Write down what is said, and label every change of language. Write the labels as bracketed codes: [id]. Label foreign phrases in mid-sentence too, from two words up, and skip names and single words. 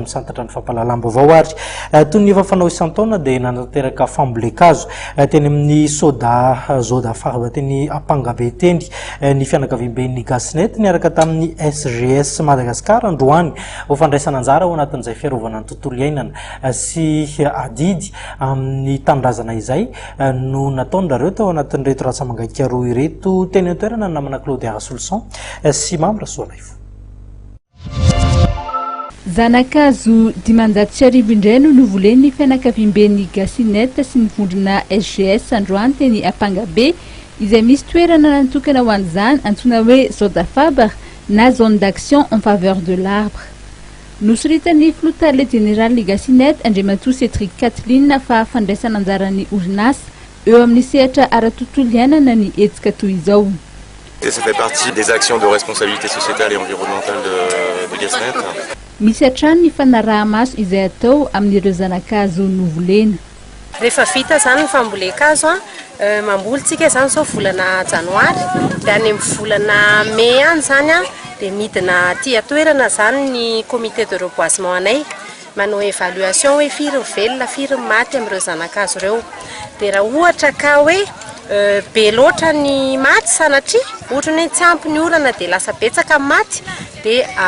[mg] amin'ny santatra ny fampahalalam-baovao ary toy ny efa fanao isan-taona dia nanateraka fambolekazo teny amin'ny soda zodafa teny Apangabe teny ny fianakaviam-ben'ny Gasinet niaraka tamin'ny SGS Madagascar androany ho fandraisana anjara ao anatin'izay fiarovana ny tontolo iainana sy adidy amin'ny tanindrazana izay no nataon'ireo tao anatin'ireto ratsamangaiky roa ireto teny an-toerana namana Claudia Solution sy Mamra Soalaifo. Zanakazo dimanjato sy arivo indray no novolen'ny fianakaviam-ben'ny Gasinet sy ny vondrona SGS androany teny Apangabe izay misy toerana natokana ho an'izany antsoina hoe Zoda Faber na [fr] zone d'action en faveur de l'arbre. [mg] Nosoritan'ny flotale général Gasinet Andriamatoa Cédric Kathleen fa fandraisana anjaran'ny orinasa eo amin'ny sehatra ara-tontolo iainana ny etsika toy izao. [fr] Ça fait partie des actions de responsabilité sociétale et environnementale de Gasinet. [mg] Misy hatrany ny fanaraha-maso izay atao amin'ireo zanakazo novolena. Rehefa vita zany ny fambolekazo mambolitsika zany zao volana janoary dia any amin'ny volana mai any zany dia midina aty atoerana zany ny [fr] comité de reboisement [mg] anay manao évaluation hoe firy velona firy maty amin'ireo zanakazo ireo dia raha ohatra ka hoe be loatra ny maty sanatria ohatra hoe tsy ampy ny orana dia lasa betsaka maty dia